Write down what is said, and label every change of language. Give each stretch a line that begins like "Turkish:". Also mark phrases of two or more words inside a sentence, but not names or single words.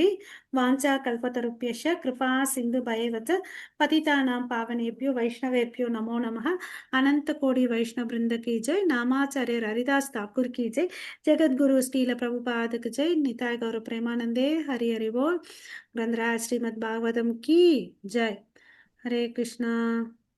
Sanskrit: वाञ्छा कल्पतरुभ्यश्च कृपा सिन्धुभ्य एव च पतितानां पावनेभ्यो वैष्णवेभ्यो नमो नमः.
Hindi: अनन्त कोटि वैष्णव वृन्द की जय। नामाचार्य हरिदास ठाकुर की जय. நாமாச்சாரியர் ஹரிதாஸ் தாக்கூர் கி ஜெய். जगद्गुरु श्रील प्रभुपादुक्कु जय.
Bangla: নিতাই গৌর প্রেমানন্দে হরি হরি বোল.
Hindi: ग्रंथराज श्रीमद् भागवतम की जय. हरे कृष्णा.